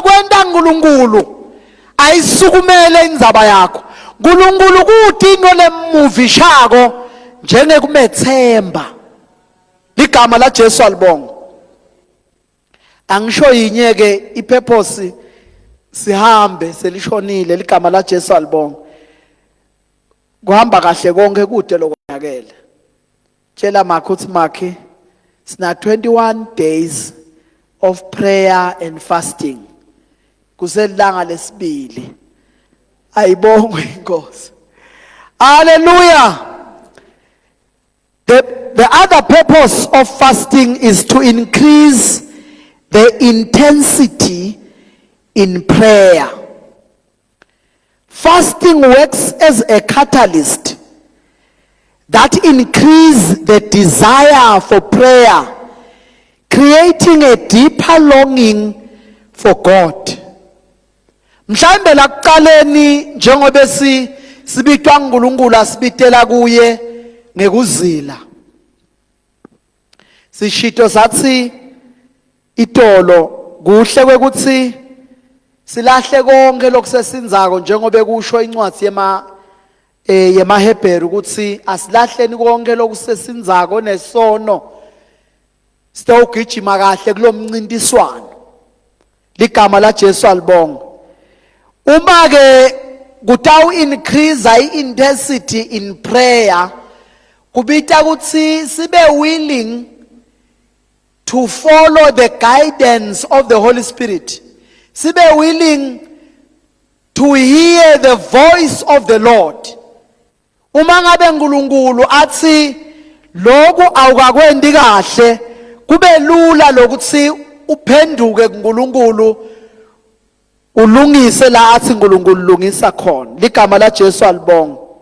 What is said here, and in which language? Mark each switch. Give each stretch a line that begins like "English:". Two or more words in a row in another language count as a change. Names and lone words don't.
Swati: kwenta uNkulunkulu ayisukumele indzaba yakho uNkulunkulu kudingo lemuvishako njengekumethemba ligama laJesu alibonga angisho yinye ke ipurpose sihambe selishonile ligama laJesu alibonga kuhamba kahle konke kude lokonakele tshela makho uthi makhe sina
English: 21 days of prayer and fasting
Swati: kuselanga lesibili ayibongwe inkosi hallelujah
English: the other purpose of fasting is to increase the intensity in prayer. Fasting works as a catalyst that increases the desire for prayer, creating a deeper longing for God.
Swati: Mhlambe la kuqaleni njengoba sibitwa uNkulunkulu asibitela kuye ngekuzila. Sishito sathi itolo kuhle kwekuthi silahle konke lokusesinzako njengoba kusho incwadi yemaHebheru ukuthi asilahleni konke lokusesinzako nesono sitogijima kahle kulomncintiswano ligama laJesu alibonga uma ke kutawu
English: increase intensity in prayer
Swati: kubita ukuthi sibe
English: willing to follow the guidance of the Holy Spirit. Sibe willing to hear the voice of the Lord.
Swati: Uma ngabe uNkulunkulu athi lokhu awukakwendi kahle kube lula lokuthi uphenduke kuNkulunkulu ulungise la athi uNkulunkulu lungisa khona. Ligama laJesu alibonga.